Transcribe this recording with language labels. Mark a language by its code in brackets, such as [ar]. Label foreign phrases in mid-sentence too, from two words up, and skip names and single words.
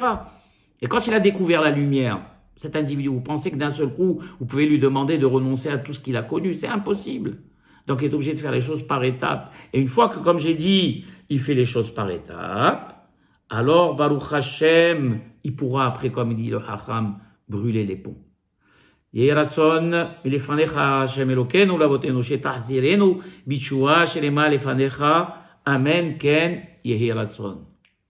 [fr] Et quand il a découvert la lumière, cet individu, vous pensez que d'un seul coup, vous pouvez lui demander de renoncer à tout ce qu'il a connu? C'est impossible. Donc, il est obligé de faire les choses par étapes. Et une fois que, comme j'ai dit, il fait les choses par étapes, alors, [he] ברוך השם, [fr] il pourra après, comme dit le Hacham, brûler les ponts. [he] יהי רצון מלפניך השם אלוקינו לאבותינו שתחזירנו בתשובה שלמה לפניך. אמן כן יהי רצון.